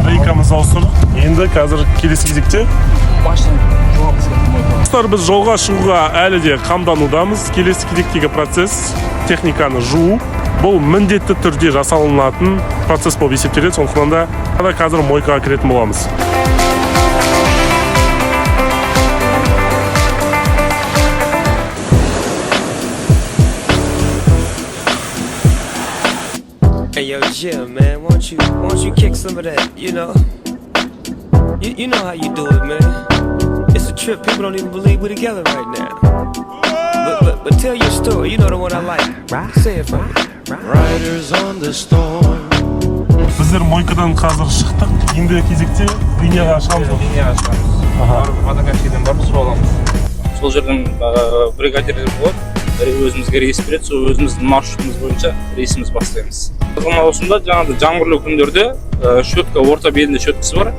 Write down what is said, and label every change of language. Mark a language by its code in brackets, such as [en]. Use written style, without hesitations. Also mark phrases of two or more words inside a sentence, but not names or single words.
[kk] Рейкамызды ауыстырдық. Енді қазір келесі кезекте Машина жуамыз кетті. достар, біз жолға шығуға әлі де қамданудамыз. Келесі кезектегі процесс техниканы жуу. Бұл міндетті түрде жасалынатын процесс болып есептеледі. Сондықтан да қазір мойкаға кіретін боламыз. [en] Hey yo, Jim, man, won't you kick some of that? You know how you do it, man. It's a trip. People don't even believe we're together right now. But tell your story. You know the one I like. Say it for me. Riders on the storm. [kk] Біздер мойкадан қазір шықтық. Енді кезекте линияға шығамыз. Линияға шығамыз. Водокачкеден барып су аламыз. Сол жерден бригадирлер болады. Өзімізге рейс береді, сол өзіміздің маршрутымыз бойынша рейсіміз бастаймыз. Қазір осында жаңағы жаңбырлы күндерде шөткі, орта белінде шөткісі бар.